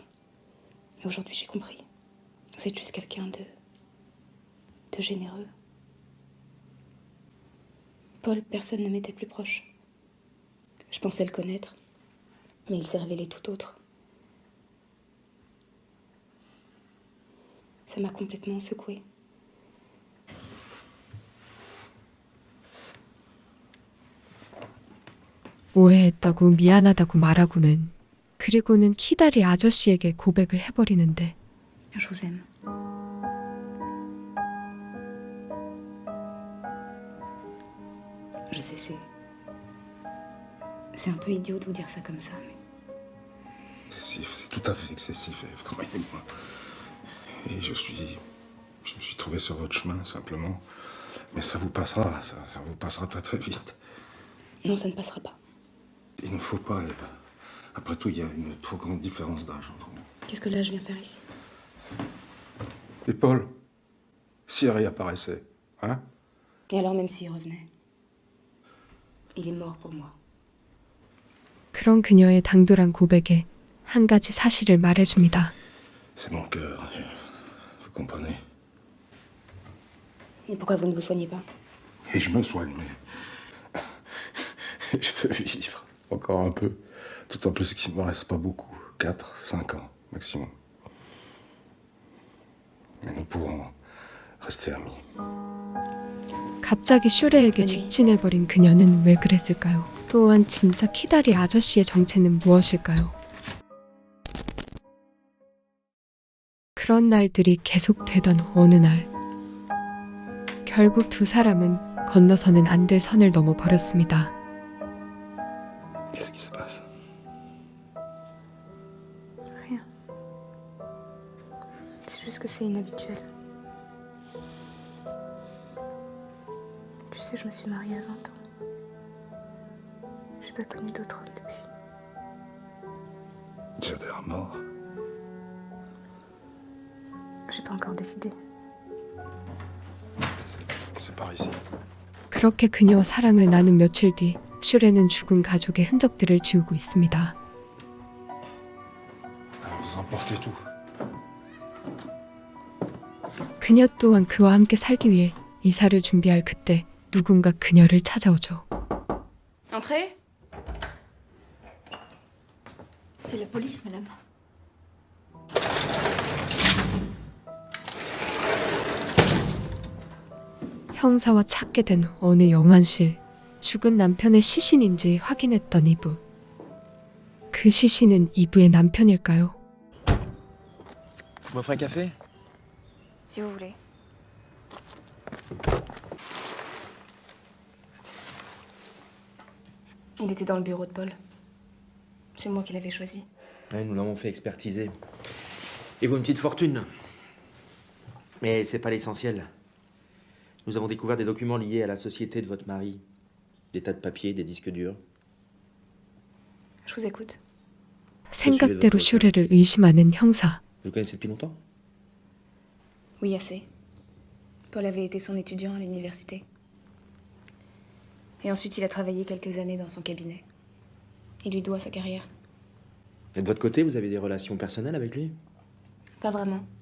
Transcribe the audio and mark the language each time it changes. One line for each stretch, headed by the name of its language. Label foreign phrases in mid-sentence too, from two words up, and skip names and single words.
French: Mais aujourd'hui, j'ai compris. Vous êtes juste quelqu'un de généreux. Paul, personne ne m'était plus proche. Je pensais le connaître, mais il s'est révélé tout autre. Ça m'a complètement secouée.
Korean: 오해했다고 미안하다고 말하고는 그리고는 키다리 아저씨에게 고백을 해버리는데
French: Je vous aime. Je sais, c'est un peu idiot de vous dire ça comme ça, mais Excessif, c'est tout à fait excessif, Ève, croyez-moi. Et je me suis trouvé sur votre chemin, simplement. Mais ça vous passera, ça vous passera très très vite. non, ça ne passera pas. Il ne faut pas, Ève. Après tout, il y a une trop grande différence d'âge entre nous. Qu'est-ce que là je viens faire ici? Et Paul, si elle réapparaissait, hein? Et alors même s'il revenait, il est mort pour moi.
Korean: 그런 그녀의 당돌한 고백에 한 가지 사실을 말해줍니다.
French: C'est mon cœur, Ève. Vous comprenez? Et pourquoi vous ne vous soignez pas? Et je me soigne, mais... je veux vivre. Encore un peu. Tout en plus qu'il ne me reste pas beaucoup. 4, 5 ans, maximum. Mais nous pourrons rester amis.
Korean: 갑자기 슈레에게 직진해버린 그녀는 왜 그랬을까요? 또한 진짜 키다리 아저씨의 정체는 무엇일까요? 그런 날들이 계속되던 어느 날 결국 두 사람은 건너서는 안 될 선을 넘어버렸습니다.
French: Qu'est-ce qui se passe? Rien. C'est juste que c'est inhabituel. Tu sais, je me suis mariée à 20 ans. J'ai pas connu d'autre homme depuis. J'ai l'air mort. J'ai pas encore décidé. C'est par ici.
Korean: 그렇게 그녀와 사랑을 나눈 며칠 뒤 슈레는 죽은 가족의 흔적들을 지우고 있습니다.
French: Vous emportez tout.
Korean: 그녀 또한 그와 함께 살기 위해 이사를 준비할 그때 누군가 그녀를 찾아오죠.
French: Entrez. C'est la police, madame.
Korean: 형사와 찾게 된 어느 영안실. 죽은 남편의 시신인지 확인했던 이브. 그 시신은 이브의 남편일까요?
French: Vous m'offrez un café? Si vous voulez. Il était dans le bureau de Paul. C'est moi qui l'avais choisi. Ouais, nous l'avons fait expertiser. Et vaut une petite fortune. Mais c'est pas l'essentiel. Nous avons découvert des documents liés à la société de votre mari. Des tas de papiers, des disques durs. Je vous écoute.
Korean: 생각대로 슈레를 의심하는 형사.
French: Vous le connaissez depuis longtemps? Oui, assez. Paul avait été son étudiant à l'université. Et ensuite, il a travaillé quelques années dans son cabinet. Il lui doit sa carrière. Et de votre côté, vous avez des relations personnelles avec lui? Pas vraiment.